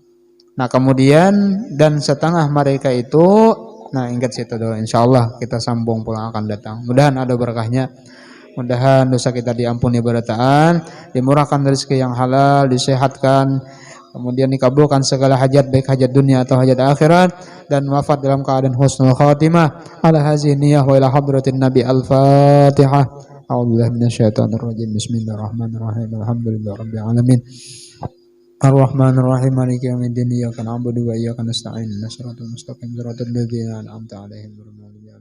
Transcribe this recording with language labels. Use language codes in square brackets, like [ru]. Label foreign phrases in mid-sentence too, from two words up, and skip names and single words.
[bjn] Nah, kemudian dan setengah mereka itu, nah ingat situ dulu, insyaallah kita sambung pulang akan datang. Mudahan ada berkahnya. Mudahan dosa kita diampuni berataan, dimurahkan rezeki yang halal, disehatkan, kemudian dikabulkan segala hajat baik hajat dunia atau hajat akhirat dan wafat dalam keadaan [ar] حسن الخاتمة. على هذه النية وإلى حضرة النبي الفاتحة. أعوذ بالله من الشيطان الرجيم. بسم الله الرحمن الرحيم. الحمد لله رب العالمين. الرحمن الرحيم. مالك يوم الدين. إياك نعبد وإياك نستعين. اهدنا الصراط المستقيم. صراط الذين أنعمت عليهم.